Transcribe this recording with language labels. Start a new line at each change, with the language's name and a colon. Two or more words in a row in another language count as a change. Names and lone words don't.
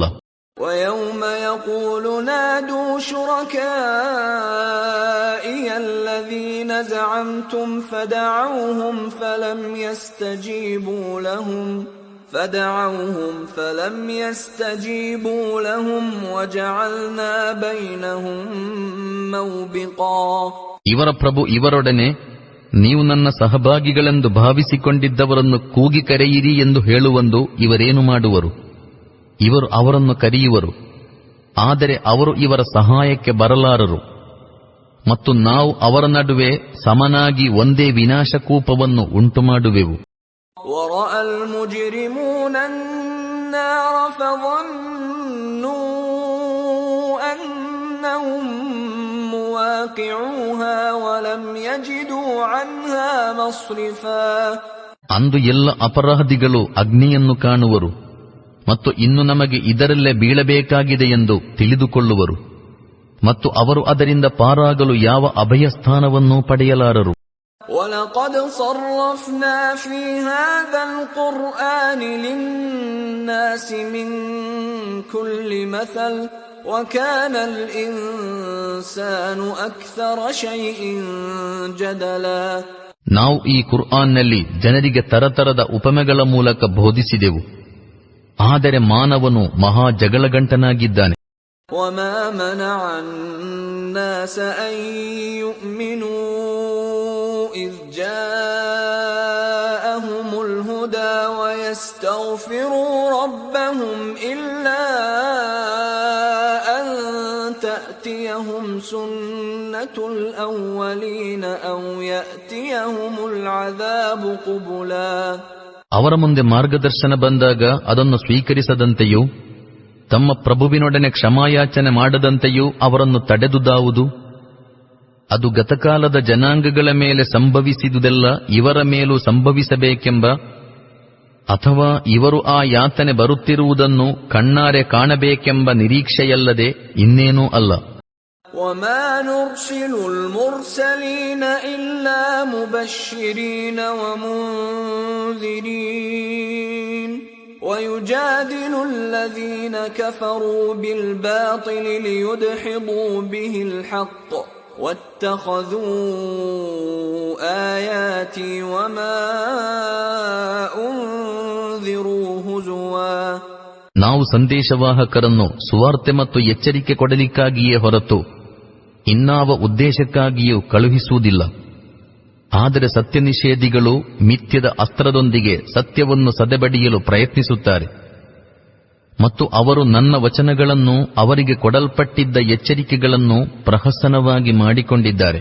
Arabic: وَيَوْمَ يَقُولُ نَادُوا شُرَكَائِيَ الَّذِينَ زَعَمْتُمْ فَدَعَوْهُمْ فَلَمْ يَسْتَجِيبُوا لَهُمْ وَجَعَلْنَا بَيْنَهُمْ مَوْبِقًا.
Kannada: ಇವರ ಪ್ರಭು ಇವರೊಡನೆ, ನೀವು ನನ್ನ ಸಹಭಾಗಿಗಳೆಂದು ಭಾವಿಸಿಕೊಂಡಿದ್ದವರನ್ನು ಕೂಗಿ ಕರೆಯಿರಿ ಎಂದು ಹೇಳುವಂದು ಇವರೇನು ಮಾಡುವರು? ಇವರು ಅವರನ್ನು ಕರೆಯುವರು, ಆದರೆ ಅವರು ಇವರ ಸಹಾಯಕ್ಕೆ ಬರಲಾರರು. ಮತ್ತು ನಾವು ಅವರ ನಡುವೆ ಸಮನಾಗಿ ಒಂದೇ ವಿನಾಶಕೂಪವನ್ನು ಉಂಟುಮಾಡುವೆವು.
Arabic: وَرَأَى الْمُجْرِمُونَ النَّارَ فَظَنُّوا أَنَّهُمْ مُوَاقِعُوهَا وَلَمْ يَجِدُوا عَنْهَا مَصْرِفًا.
Kannada: ಅಂದು ಎಲ್ಲ ಅಪರಾಧಿಗಳು ಅಗ್ನಿಯನ್ನು ಕಾಣುವರು ಮತ್ತು ಇನ್ನು ನಮಗೆ ಇದರಲ್ಲೇ ಬೀಳಬೇಕಾಗಿದೆ ಎಂದು ತಿಳಿದುಕೊಳ್ಳುವರು, ಮತ್ತು ಅವರು ಅದರಿಂದ ಪಾರಾಗಲು ಯಾವ ಅಭಯಸ್ಥಾನವನ್ನೂ ಪಡೆಯಲಾರರು.
Arabic: وَلَقَدْ صَرَّفْنَا فِي هَذَا الْقُرْآنِ لِلنَّاسِ مِنْ كُلِّ مَثَلٍ وَكَانَ الْإِنسَانُ أَكْثَرَ شَيْءٍ جَدَلًا.
Kannada: ನಾವು ಈ ಕುರ್ಆನ್ನಲ್ಲಿ ಜನರಿಗೆ ತರತರದ ಉಪಮೆಗಳ ಮೂಲಕ ಬೋಧಿಸಿದೆವು, ಆದರೆ ಮಾನವನು ಮಹಾ ಜಗಳಗಂಟನಾಗಿದ್ದಾನೆ.
Arabic: وَمَا مَنَعَ النَّاسَ أَن يُؤْمِنُوا إِذْ جَاءَهُمُ الْهُدَى وَيَسْتَغْفِرُوا رَبَّهُمْ إِلَّا أَن تَأْتِيَهُمْ سُنَّةُ الْأَوَّلِينَ أَوْ يَأْتِيَهُمُ الْعَذَابُ قُبُلًا.
Kannada: ಅವರ ಮುಂದೆ ಮಾರ್ಗದರ್ಶನ ಬಂದಾಗ ಅದನ್ನು ಸ್ವೀಕರಿಸದಂತೆಯೂ ತಮ್ಮ ಪ್ರಭುವಿನೊಡನೆ ಕ್ಷಮಾಯಾಚನೆ ಮಾಡದಂತೆಯೂ ಅವರನ್ನು ತಡೆದುದಾವುದು. ಅದು ಗತಕಾಲದ ಜನಾಂಗಗಳ ಮೇಲೆ ಸಂಭವಿಸಿದುದೆಲ್ಲ ಇವರ ಮೇಲೂ ಸಂಭವಿಸಬೇಕೆಂಬ, ಅಥವಾ ಇವರು ಆ ಯಾತನೆ ಬರುತ್ತಿರುವುದನ್ನು ಕಣ್ಣಾರೆ ಕಾಣಬೇಕೆಂಬ ನಿರೀಕ್ಷೆಯಲ್ಲದೆ ಇನ್ನೇನೂ ಅಲ್ಲ.
Arabic: وَمَا نُرْسِلُ الْمُرْسَلِينَ إِلَّا مُبَشِّرِينَ وَمُنذِرِينَ وَيُجَادِلُ الَّذِينَ كَفَرُوا بِالْبَاطِلِ لِيُدْحِضُوا بِهِ الْحَقَّ واتخذوا آياتي وما أنذروا هزوا.
Kannada: ನಾವು ಸಂದೇಶವಾಹಕರನ್ನು ಸುವಾರ್ತೆ ಮತ್ತು ಎಚ್ಚರಿಕೆ ಕೊಡಲಿಕ್ಕಾಗಿಯೇ ಹೊರತು ಇನ್ನಾವ ಉದ್ದೇಶಕ್ಕಾಗಿಯೂ ಕಳುಹಿಸುವುದಿಲ್ಲ. ಆದರೆ ಸತ್ಯನಿಷೇಧಿಗಳು ಮಿಥ್ಯದ ಅಸ್ತ್ರದೊಂದಿಗೆ ಸತ್ಯವನ್ನು ಸದೆಬಡಿಯಲು ಪ್ರಯತ್ನಿಸುತ್ತಾರೆ ಮತ್ತು ಅವರು ನನ್ನ ವಚನಗಳನ್ನು ಅವರಿಗೆ ಕೊಡಲ್ಪಟ್ಟಿದ್ದ ಎಚ್ಚರಿಕೆಗಳನ್ನು ಪ್ರಹಸನವಾಗಿ ಮಾಡಿಕೊಂಡಿದ್ದಾರೆ.